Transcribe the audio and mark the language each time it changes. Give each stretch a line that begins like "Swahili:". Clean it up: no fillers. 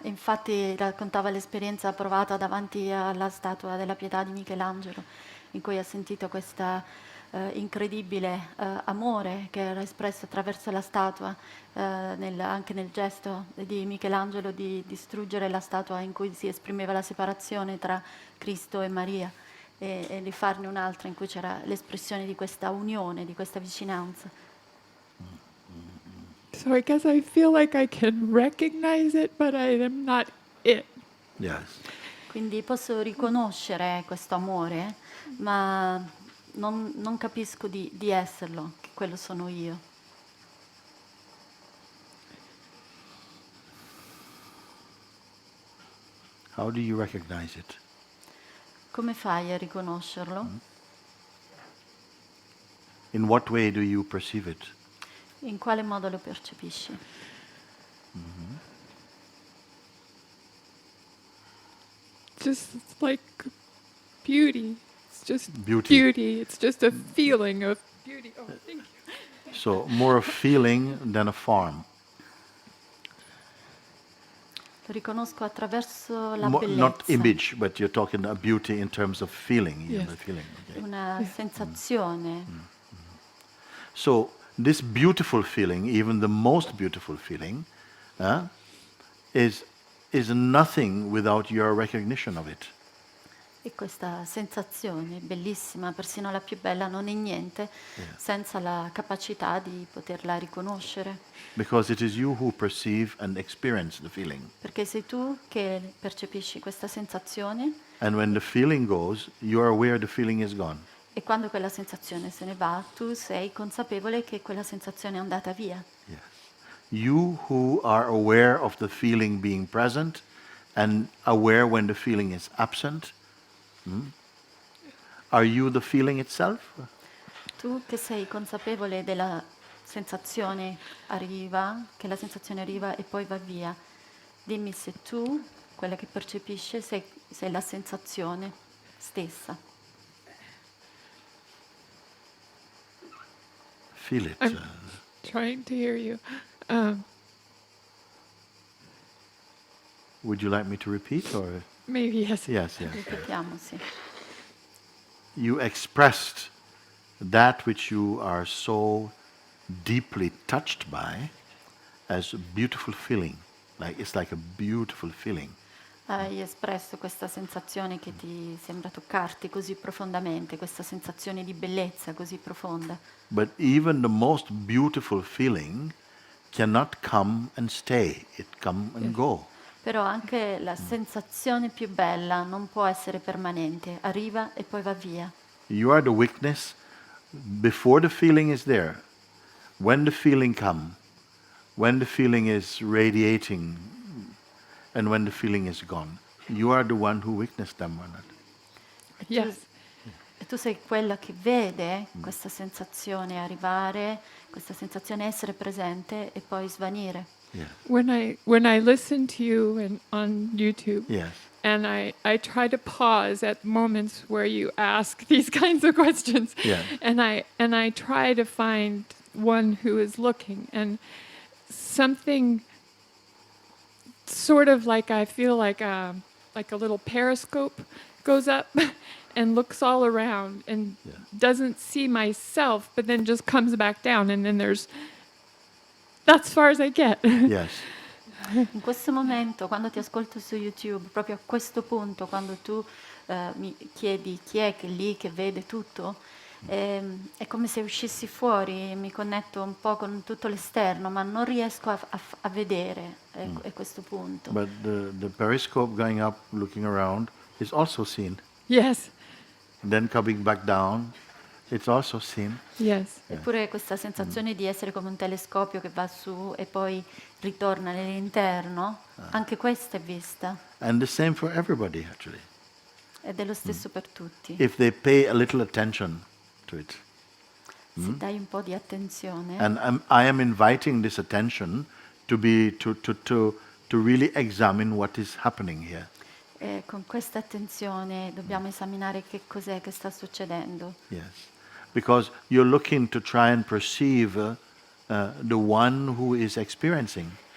Italian: Infatti raccontava l'esperienza provata davanti alla statua della Pietà di Michelangelo, in cui ha sentito questo incredibile amore che era espresso attraverso la statua, anche nel gesto di Michelangelo di distruggere la statua in cui si esprimeva la separazione tra Cristo e Maria, e di farne un'altra in cui c'era l'espressione di questa unione, di questa vicinanza.
English: So I guess I feel like I can recognize it, but I am not it. Yes.
Italian: Quindi posso riconoscere questo amore, ma non capisco di esserlo, che quello sono io.
English: How do you recognize it?
Italian: Come fai a riconoscerlo?
English: In what way do you perceive it?
Italian: In quale modo lo percepisci?
English: Just like beauty. It's just Beauty. beauty. It's just a feeling of beauty. Oh, thank you. So more a feeling than a form.
Italian: Lo riconosco attraverso la
English: Not
Italian: bellezza,
English: image, but you're talking about beauty in terms of feeling. Yes. The feeling. Okay.
Italian: una sensazione.
English: So this beautiful feeling, even the most beautiful feeling, is nothing without your recognition of it.
Italian: E questa sensazione bellissima, persino la più bella, non è niente senza la capacità di poterla riconoscere.
English: Because it is you who perceive and experience the feeling.
Italian: Perché sei tu che percepisci questa sensazione,
English: And when the feeling goes, you are aware the feeling is gone.
Italian: e quando quella sensazione se ne va, tu sei consapevole che quella sensazione è andata via.
English: Yes. You who are aware of the feeling being present and aware when the feeling is absent, are you the feeling itself?
Italian: Tu che sei consapevole della sensazione arriva, che la sensazione arriva e poi va via. Dimmi se tu, quella che percepisce, sei la sensazione stessa.
English: Feel it. I'm trying to hear you. Would you like me to repeat or? Maybe yes. Yes, yes.
Italian: Ripetiamo, sì.
English: You expressed that which you are so deeply touched by as a beautiful feeling. Like it's like a beautiful feeling.
Italian: Hai espresso questa sensazione che ti sembra toccarti così profondamente, questa sensazione di bellezza così profonda.
English: But even the most beautiful feeling cannot come and stay. It come and go.
Italian: Però anche la sensazione più bella non può essere permanente, arriva e poi va via.
English: You are the witness before the feeling is there. When the feeling come, when the feeling is radiating, and when the feeling is gone. You are the one who witnessed them or not. Yes.
Italian: E tu sei quella che vede questa sensazione arrivare, questa sensazione essere presente e poi svanire.
English: Yes. When I listen to you on YouTube, Yes. and I try to pause at moments where you ask these kinds of questions, Yeah. and I try to find one who is looking, and something sort of like I feel like a little periscope goes up and looks all around and Yeah. doesn't see myself, but then just comes back down, and then that's as far as I get. Yes.
Italian: In questo momento, quando ti ascolto su YouTube, proprio a questo punto, quando tu mi chiedi chi è che lì che vede tutto, è come se uscissi fuori e mi connetto un po' con tutto l'esterno, ma non riesco a vedere a questo punto.
English: But the periscope going up, looking around, is also seen. Yes. Then coming back down, it's also seen. Yes.
Italian: Eppure questa sensazione di essere come un telescopio che va su e poi ritorna nell'interno, anche questa è vista
English: And the same for everybody, actually.
Italian: ed è lo stesso per tutti.
English: If they pay a little attention to it.
Italian: Se dai un po' di attenzione,
English: And I am inviting this attention to be to really examine what is happening here.
Italian: con questa attenzione dobbiamo esaminare che cos'è che sta succedendo.
English: Yes. Because you're looking to try and perceive the one who is experiencing.